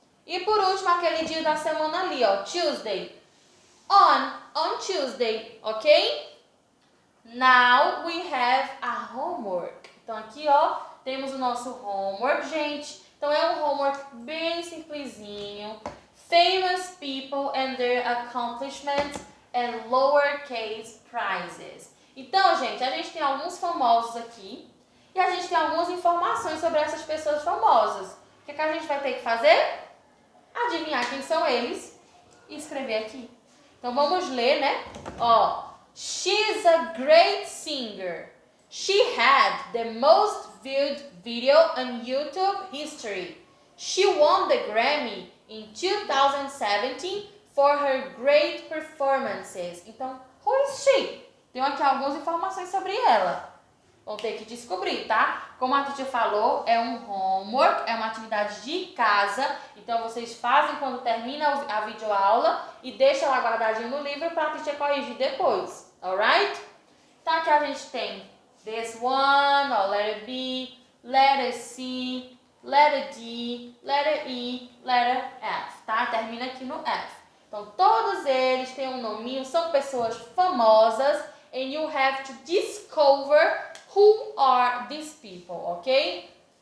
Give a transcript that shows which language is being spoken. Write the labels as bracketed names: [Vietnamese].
[Portuguese] E por último, aquele dia da semana ali, Tuesday. [English] On Tuesday, ok? Now we have a homework. [Portuguese] Então, aqui, temos o nosso homework, gente. Então, é um homework bem simplesinho. [English] Famous people and their accomplishments and lowercase prizes. [Portuguese] Então, gente, a gente tem alguns famosos aqui e a gente tem algumas informações sobre essas pessoas famosas. O que a gente vai ter que fazer? Adivinhar quem são eles e escrever aqui. Então, vamos ler, né? [English] She's a great singer. She had the most viewed video on YouTube history. She won the Grammy in 2017 for her great performances. [Portuguese] Então, [English] who is she? [Portuguese] Tenho aqui algumas informações sobre ela. Vão ter que descobrir, tá? Como a teacher falou, é um homework, é uma atividade de casa. Então, vocês fazem quando termina a videoaula e deixa lá guardadinho no livro para a teacher corrigir depois. [English] Alright? [Portuguese] Então, aqui a gente tem [English] this one, ó, letter B, letter C, letter D, letter E, letter F, tá? [Portuguese] Termina aqui no F. Então, todos eles têm um nominho, são pessoas famosas. [English] And you have to discover who are these people, ok?